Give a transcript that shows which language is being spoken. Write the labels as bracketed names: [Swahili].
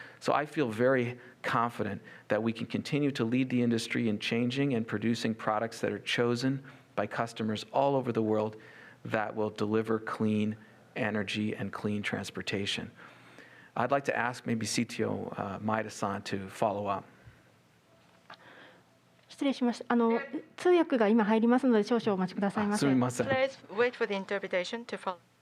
[English] So I feel very confident that we can continue to lead the industry in changing and producing products that are chosen by customers all over the world that will deliver clean energy and clean transportation. I'd like to ask maybe CTO Maeda-san to follow up. [Japanese] 失礼します。通訳が今入りますので少々お待ちくださいませ。すみません。 [English] Please wait for the interpretation to follow.